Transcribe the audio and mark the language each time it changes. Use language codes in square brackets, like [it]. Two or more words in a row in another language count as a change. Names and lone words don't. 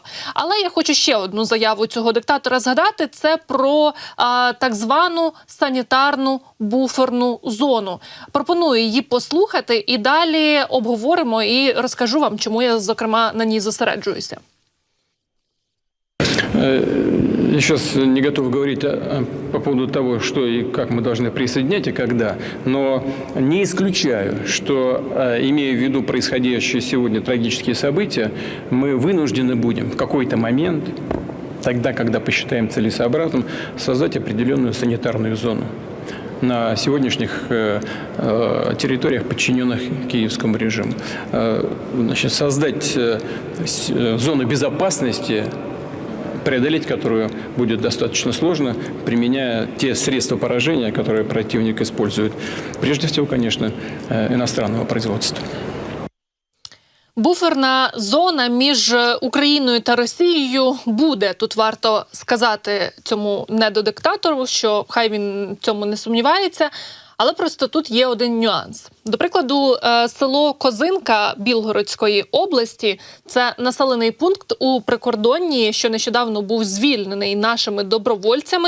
[uk] Але я хочу ще одну заяву цього диктатора згадати. Це про так звану санітарну буферну зону. Пропоную її послухати і далі обговоримо і розкажу вам, чому я, зокрема, на ній зосереджуюся. [ru] Я сейчас не готов говорить по поводу того, что и как мы должны присоединять и когда, но не исключаю, что, имея в виду происходящие сегодня трагические события, мы вынуждены будем в какой-то момент, тогда, когда посчитаем целесообразным, создать определенную санитарную зону на сегодняшних территориях, подчиненных киевскому режиму. Значит, создать зону безопасности, преодолеть которую будет достаточно сложно, применяя те средства поражения, которые противник использует. Прежде всего, конечно, иностранного производства. [uk] Буферна зона між Україною та Росією буде. Тут варто сказати цьому недодиктатору, що хай він в цьому не сумнівається. Але просто тут є один нюанс. До прикладу, село Козинка Білгородської області – це населений пункт у прикордонні, що нещодавно був звільнений нашими добровольцями.